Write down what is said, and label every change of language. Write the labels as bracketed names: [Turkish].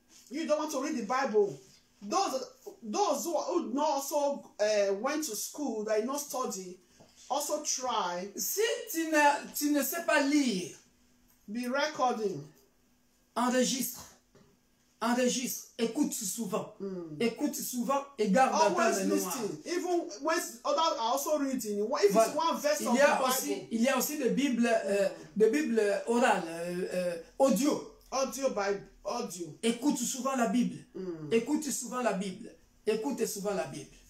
[English] You don't want to read the Bible. Those who not also went to school, that not study, also try. [French] Si tu ne sais pas lire, [English] Be recording. [French] enregistre, écoute souvent. Écoute souvent et garde dans ta [English] Always [French] mémoire. [English] listening. Even when others are also reading. If it's one verse of the Bible. [French] Il y a aussi des Bibles orales, audio. [English] Audio Bible. Audio. [French] Écoute souvent la Bible. Écoute souvent la Bible. Écoute souvent la Bible.